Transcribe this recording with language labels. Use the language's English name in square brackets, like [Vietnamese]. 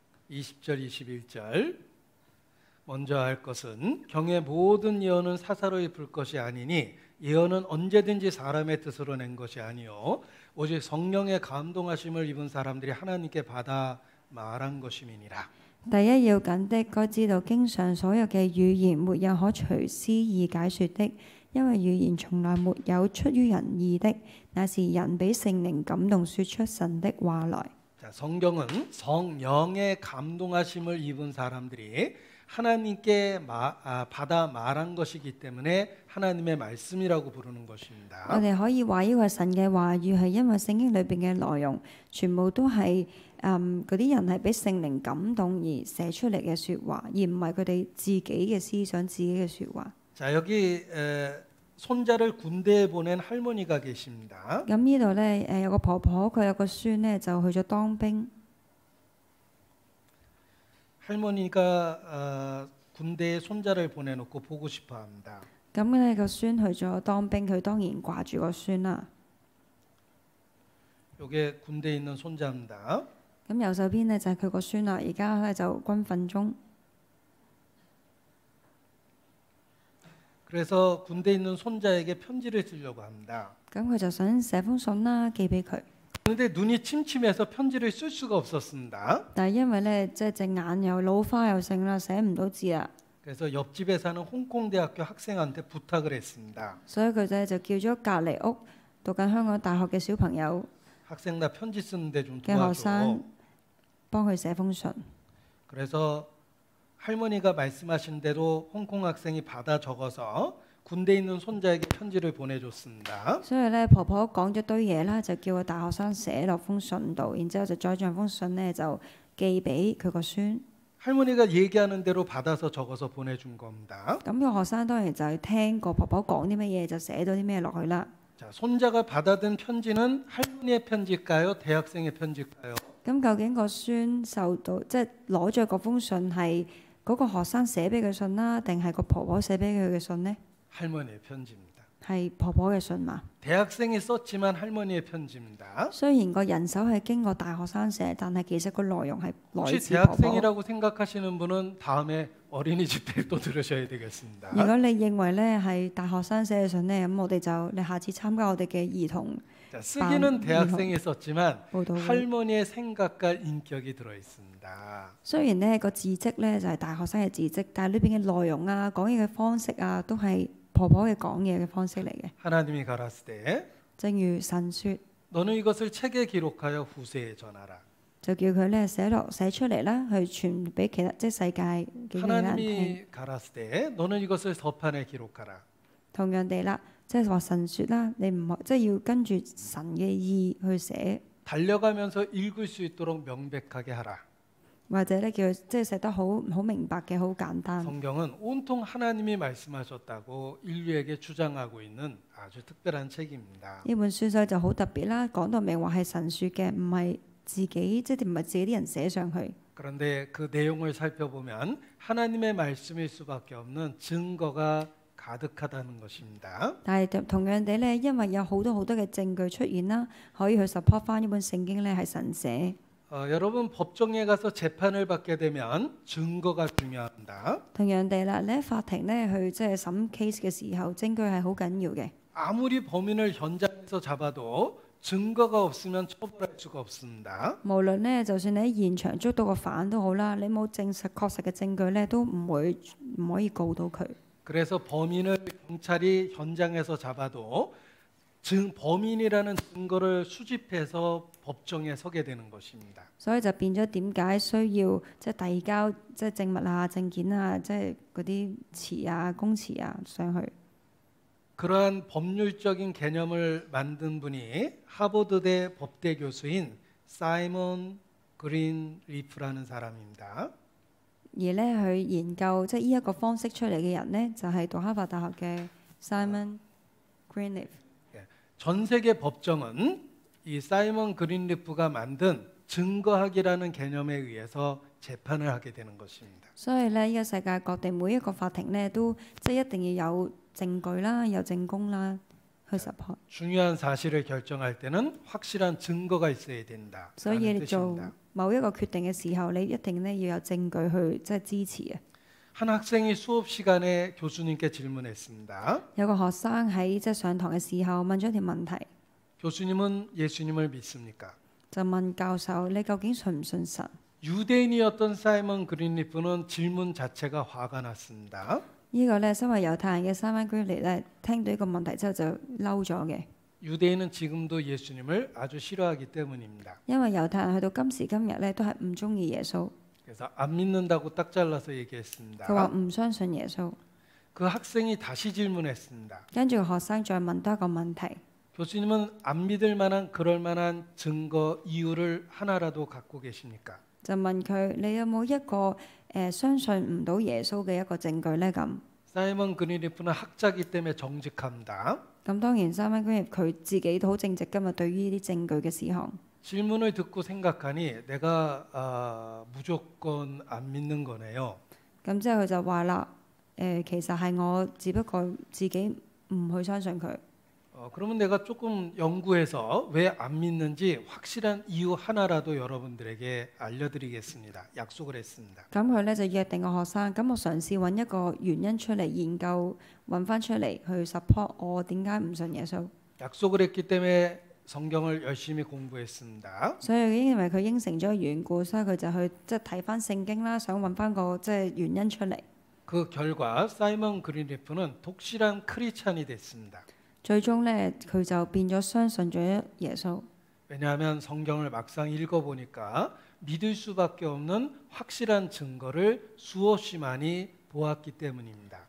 [Korean] 20절 21절 먼저 할 것은 경의 모든 예언은 사사로이 불 것이 아니니 예언은 언제든지 사람의 뜻으로 낸 것이 아니요 오직 성령의 감동하심을 입은 사람들이 하나님께 받아 말한 것임이니라. [Cantonese] 第一要緊的，該知道經上所有嘅語言沒有可隨私意解說的，因為語言從來沒有出於人意的，乃是人俾聖靈感動說出神的話來。 [Korean] 자, 성경은 성령의 감동하심을 입은 사람들이 하나님께 받아 말한 것이기 때문에 하나님의 말씀이라고 부르는 [Cantonese] 我 [Korean] 것입니다. [Cantonese] 哋可以話呢個係神嘅話語，係因為聖經裏邊嘅內容全部都係嗰啲人係俾聖靈感動而寫出嚟嘅説話，而唔係佢哋自己嘅思想、自己嘅説話。 [Korean] 자, 여기 손자를 군대에 보낸 할머니가 계십니다. [Cantonese] 咁呢度咧有個婆婆，佢有個孫咧就去咗當兵。 [Korean] 할머니가 군대에 손자를 보내놓고 보고 싶어합니다. [Cantonese] 咁咧個孫去咗當兵，佢當然掛住個孫啦。 [Korean] 이게 군대에 있는 손자입니다. [Cantonese] 咁右手邊咧就係佢個孫啦，而家咧就軍訓中。 [Korean] 그래서 군대에 있는 손자에게 편지를 쓰려고 합니다. [Cantonese] 咁佢就想寫封信啦，寄俾佢。 [Korean] 그런데 눈이 침침해서 편지를 쓸 수가 없었습니다. [Cantonese] 但係因為咧即係隻眼又老花又剩啦，寫唔到字啦， [Korean] 그래서 옆집에 사는 홍콩대학교 학생한테 부탁을 했습니다. [Cantonese] 所以佢咧就叫咗隔離屋讀緊香港大學嘅小朋友 [Korean] 학생 나 편지 쓰는데 좀 [Cantonese] 嘅學 [Korean] 도와줘. [Cantonese] 生幫佢寫封信。 [Korean] 그래서 할머니가 말씀하신 대로 홍콩 학생이 받아 적어서 군대에 있는 손자에게 편지를 보내줬습니다. [Cantonese] 所以咧婆婆講咗堆嘢啦，就叫個大學生寫落封信度，然之後就再將封信咧就寄俾佢個孫。 [Korean] 할머니가 얘기하는 대로 받아서 적어서 보내준 겁니다. [Cantonese] 咁個學生當然就係聽個婆婆講啲乜嘢，就寫咗啲咩落去啦。 [Korean] 자, 손자가 받아든 편지는 할머니의 편지일까요? 대학생의 편지일까요? [Cantonese] 咁究竟個孫受到即係攞咗嗰封信係嗰個學生寫俾佢信啦，定係個婆婆寫俾佢嘅信呢？ [Korean] 할머니의 편지입니다. [Cantonese] 係婆婆嘅信嘛？ [Korean] 대학생이 썼지만 할머니의 편지입니다. [Cantonese] 雖然個人手係經過大學生寫，但係其實個內容係來 [Korean] 혹시 [Cantonese] 自婆婆。 [Korean] 대학생이라고 생각하시는 분은 다음에 어린이집회를 또 들으셔야 되겠습니다. [Cantonese] 如果你認為咧係大學生寫嘅信呢，咁我哋就你下次參加我哋嘅兒童 [Korean] 자, 쓰기는 대학생이 썼지만 [Cantonese] 報道會。 [Korean] 할머니의 생각과 인격이 들어 있습니다. [Cantonese] 雖然呢個字跡咧就係大學生嘅字跡，但係裏邊嘅內容啊、講嘢嘅方式啊，都係婆婆嘅講嘢嘅方式嚟嘅。 [Korean] 하나님이 가라스되 [Cantonese] 正如神說， [Korean] 너는 이것을 책에 기록하여 후세에 전하라. [Cantonese] 就叫佢咧寫出嚟啦，去傳俾其他即係世界嘅其他人聽。 [Korean] 하나님이 가라스되 너는 이것을 서판에 기록하라. [Cantonese] 同樣地啦，即係話神說啦，你唔可即係要跟住神嘅意去寫， [Korean] 달려가면서 읽을 수 있도록 명백하게 하라. [Cantonese] 或者咧叫佢即係寫得好明白嘅，好簡單。 [Korean] 성경은 온통 하나님이 말씀하셨다고 인류에게 주장하고 있는 아주 특별한 책입니다. [Cantonese] 呢本書所以就好特別啦，講到明話係神說嘅，唔係自己即係唔係自己啲人寫上去。 [Korean] 그런데 그 내용을 살펴보면 하나님의 말씀일 수밖에 없는 증거가 가득하다는 것입니다. [Cantonese] 但係同樣地咧，因為有好多嘅證據出現啦，可以去 support 翻呢本聖經咧係神寫。 [Korean] 여러분 법정에 가서 재판을 받게 되면 증거가 중요합니다. [Cantonese] 同樣地啦，你喺法庭咧去即係審 case 嘅時候，證據係好緊要嘅。 [Korean] 아무리 범인을 현장에서 잡아도 증거가 없으면 처벌할 수가 없습니다. [Cantonese] 無論咧，就算你喺現場捉到個犯都好啦，你冇證實確實嘅證據咧，都唔可以告到佢。 [Korean] 그래서 범인을 경찰이 현장에서 잡아도 범인이라는 증거를 수집해서 법정에 서게 되는 것입니다. [Cantonese] 所以就變咗點解需要即係遞交即係證物啊、證件啊、即係嗰啲詞啊、供詞啊上去。 [Korean] 그러한 법률적인 개념을 만든 분이 하버드대 법대 교수인 사이먼 그린 리프라는 사람입니다. [Cantonese] 而咧去研究即係呢一個方式出嚟嘅人呢，就係讀哈佛大學嘅 Simon Greenleaf。 [Korean] 전 세계 법정은 이 사이먼 그린리프가 만든 증거학이라는 개념에 의해서 재판을 하게 되는 것입니다. [Cantonese] 所以咧，呢個世界各地每一個法庭呢，都即係一定要有證據啦、有證供啦去 support。 [Korean] 중요한 사실을 결정할 때는 확실한 증거가 있어야 된다. [Cantonese] 所以你做某一個決定嘅時候，你一定咧要有證據去即係支持啊。 [Korean] 한 학생이 수업 시간에 교수님께 질문했습니다. [Cantonese] 有個學生喺即係上堂嘅時候問咗條問題， [Korean] 교수님은 예수님을 믿습니까? [Cantonese] 就問教授：你究竟信唔信神？ [Korean] 유대인이었던 사이먼 그린리프는 질문 자체가 화가 났습니다. [Cantonese] 呢個咧身為猶太人嘅 Simon Greenleaf咧，聽到呢個問題之後就嬲咗嘅， [Korean] 유대인은 지금도 예수님을 아주 싫어하기 때문입니다. [Cantonese] 因為猶太人去到今時今日咧都係唔中意耶穌， [Korean] 그래서 안 믿는다고 딱 잘라서 [Cantonese] 佢話 [Korean] 얘기했습니다. [Cantonese] 唔相信耶穌。 [Korean] 그 학생이 다시 질문했습니다. [Cantonese] 跟住個學生再問多一個問題： [Korean] 교수님은 안 믿을 만한 그럴 만한 증거 이유를 하나라도 갖고 계십니까? [Cantonese] 就問佢：你有冇一個相信唔到耶穌嘅一個證據呢？咁 [Korean] 사이먼 그린리프는 학자기 때문에 정직합니다. [Cantonese] 咁當然 Simon Greenleaf佢自己都好正直㗎嘛，對於呢啲證據嘅事項。 [Korean] 질문을 듣고 생각하니 내가 무조건 안 믿는 거네요. [Cantonese] 咁之後佢就話啦：其實係我只不過自己唔去相信佢。 [Korean] 그러면 내가 조금 연구해서 왜 안 믿는지 확실한 이유 하나라도 여러분들에게 알려드리겠습니다. 약속을 했습니다. [Cantonese] 咁佢咧就約定個學生，咁我嘗試揾一個原因出嚟研究，揾翻出嚟去 support 我點解唔信耶穌。 [Korean] 약속을 했기 때문에 성경을 열심히 공부했습니다. [Cantonese] 所以因為佢應承咗緣故，所以佢就去即係睇翻聖經啦，想揾翻個即係原因出嚟。 [Korean] 그 결과 사이먼 그린리프는 독실한 크리스찬이 됐습니다. [Cantonese] 最終咧，佢就變咗相信咗耶穌， [Korean] 왜냐하면 성경을 막상 읽어보니까 믿을 수밖에 없는 확실한 증거를 수없이 많이 보았기 때문입니다.